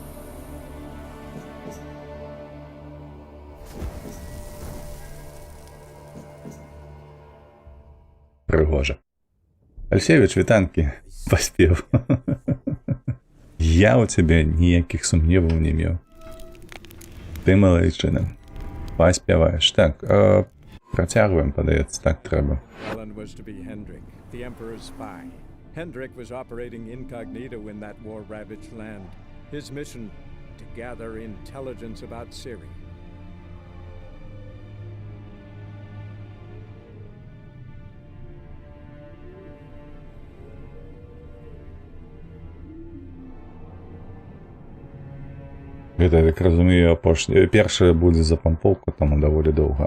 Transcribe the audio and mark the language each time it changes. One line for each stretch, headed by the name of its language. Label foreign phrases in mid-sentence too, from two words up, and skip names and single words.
Belarusian: Прыгожа. Альсевіч, вітанкі, паспеў. Я ў цябе ніякіх сумневаў не меў. Ты малайчына. Паспяваеш. Так, працягваем, падаецца, так трэба.
English: Alan was to be Hendrik, the Emperor's spy. Hendrik was operating incognito in that war-ravaged land. His mission, to gather intelligence about Ciri.
Belarusian: Гэта, я так разумею, першае будзе за пампоўку, таму даволі доўга.